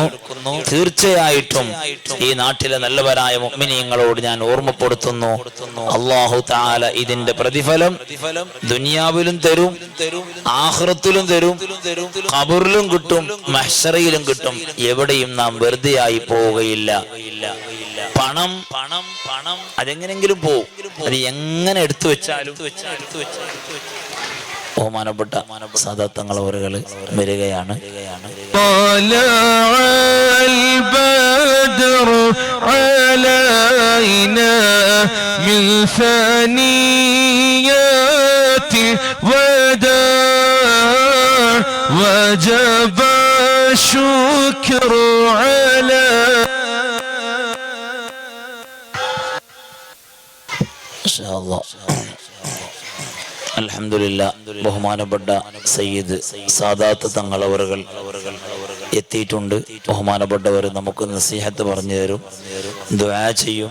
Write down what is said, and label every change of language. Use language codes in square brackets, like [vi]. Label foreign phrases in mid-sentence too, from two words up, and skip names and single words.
[ml] തീർച്ചയായിട്ടും ഈ നാട്ടിലെ നല്ലവരായ മുഅ്മിനീങ്ങളോട് ഞാൻ ഓർമ്മപ്പെടുത്തുന്നു, [ar] الله تعالى [ml] ഇതിന്റെ പ്രതിഫലം ദുനിയാവിലും തരും, ആഖിറത്തിലും തരും, ഖബറിലും കിട്ടും, മഹ്ശറയിലും കിട്ടും. എവിടെയും നാം വെറുതെയായി പോവുകയില്ല. പണം അതെങ്ങനെങ്കിലും പോവും, അത് എങ്ങനെ എടുത്തു വെച്ചാലും. ബഹുമാനപ്പെട്ട സാദാത്ത് അവറുകള് വരികയാണ്. [ar] وجب الشكر على [ml] അൽഹംദുലില്ലാ ബഹുമാനപ്പെട്ട സയ്യിദ് സാദാത്ത് തങ്ങൾ അവറുകൾ എത്തിയിട്ടുണ്ട്. ബഹുമാനപ്പെട്ടവർ നമുക്ക് നസീഹത്ത് പറഞ്ഞു തരും, ദുആ ചെയ്യും.